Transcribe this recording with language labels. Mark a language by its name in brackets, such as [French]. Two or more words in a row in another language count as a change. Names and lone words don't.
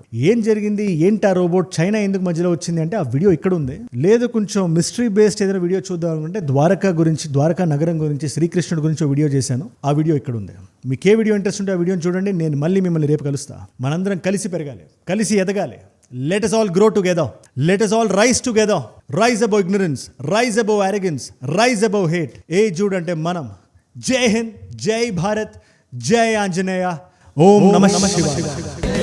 [Telugu] ఏం జరిగింది, ఏంటి ఆ రోబోట్, చైనా ఎందుకు మధ్యలో వచ్చింది అంటే ఆ వీడియో ఇక్కడ ఉంది. లేదు కొంచెం మిస్టరీ బేస్డ్ ఏదైనా వీడియో చూద్దాం అనుకుంటే ద్వారకా నగరం గురించి, శ్రీకృష్ణుడి గురించి ఒక వీడియో చేశాను. ఆ వీడియో ఇక్కడ ఉంది. మీకు ఏ వీడియో ఇంట్రెస్ట్ ఉంటే ఆ వీడియోని చూడండి. నేను మళ్ళీ మిమ్మల్ని రేపు కలుస్తా. మనందరం కలిసి పెరగాలి, కలిసి ఎదగాలి. [English] Let us all grow together. Let us all rise together. Rise above ignorance. Rise above arrogance. Rise above hate. Jude ante manam. [Hindi] जय हिंद। जय भारत. [Sanskrit] जय आञ्जनेय। ॐ नमः शिवाय.